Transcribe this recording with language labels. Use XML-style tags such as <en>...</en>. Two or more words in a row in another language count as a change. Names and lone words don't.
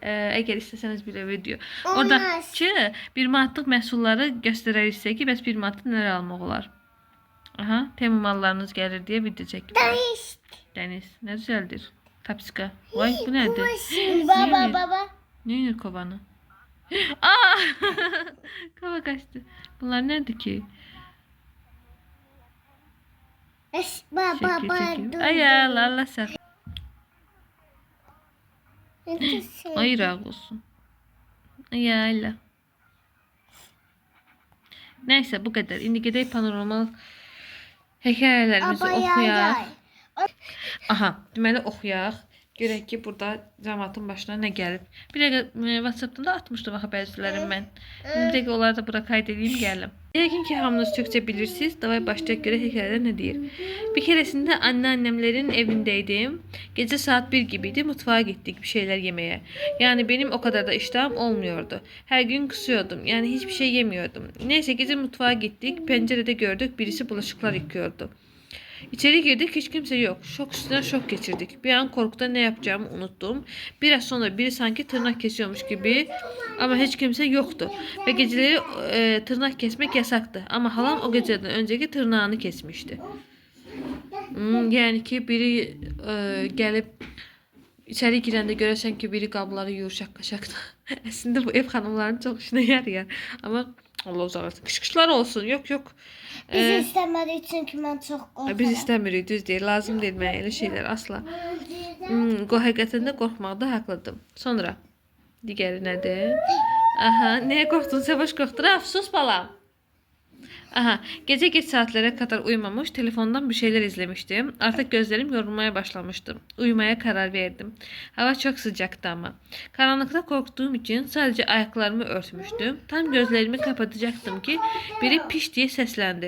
<az>Əgər istəsəniz bir video. Oradakı 1 manatlıq məhsulları göstərərik sizə ki, bəs 1 manatda nələr almaq olar. Aha, Temu mallarınız gəlir deyə video çəkilir. Dəniz, nə düzəldir? Tapska. Vay, bu nədir? Baba.</az> <tr>Neyinir kovanı? Aa! Kova kaçtı. Bunlar nerede ki? Çekiyor. Ay Allah sen.</tr> <az>Ay razı olsun. Ay Allah. Nəysə bu qədər. İndi gedək paranormal hekayələrimizi oxuyaq. Aha, deməli oxuyaq. Görək ki, burada cəmaatın başına nə gəlib. Bir dəqiqə WhatsApp-dan da atmışdım axı bəzilərim mən. Bir dəqiqə onları da bura qayd edeyim, gəlim. Yəqin ki, hamınız Türkçe bilirsiniz. Davay başlayaq görək hekayələr nə deyir.</az> <tr>Bir keresinde anneannemlerin evindeydim. Gece saat 1 gibiydi. Mutfağa gittik bir şeyler yemeye. Yani benim o kadar da iştahım olmuyordu. Her gün kısıyordum. Yani hiçbir şey yemiyordum. Neyse gece mutfağa gittik. Pencerede gördük birisi bulaşıklar yıkıyordu. İçeri girdik, hiç kimse yok. Şok üstüne şok geçirdik. Bir an korkudan ne yapacağımı unuttum. Biraz sonra biri sanki tırnak kesiyormuş gibi ama hiç kimse yoktu. Ve geceleri tırnak kesmek yasaktı. Ama halam o geceden önceki tırnağını kesmişti.</tr> <az>Yani ki biri gelip içeri girəndə görəsən ki, biri qabları yuyur şaqqa-şaqqa. Əslində bu ev xanımlarının çox işinə yarayar. Amma Allah uzaq etsin. Qışqışlar olsun. Yok. Biz istəmədik çünki mən çox qorxuram. Biz istəmirik, düz deyil. Lazım deyil mənə elə şeylər asla. Həqiqətən də qorxmaqda haqlıdır. Sonra digəri nədir? Aha, nəyə qorxdun? Savaş qorxdur. Sus balam.</az> <tr>Aha, gece geç saatlere kadar uyumamış, telefondan bir şeyler izlemiştim. Artık gözlerim yorulmaya başlamıştı. Uyumaya karar verdim. Hava çok sıcaktı ama. Karanlıkta korktuğum için sadece ayaklarımı örtmüştüm. Tam gözlerimi kapatacaktım ki biri piş diye seslendi.</tr>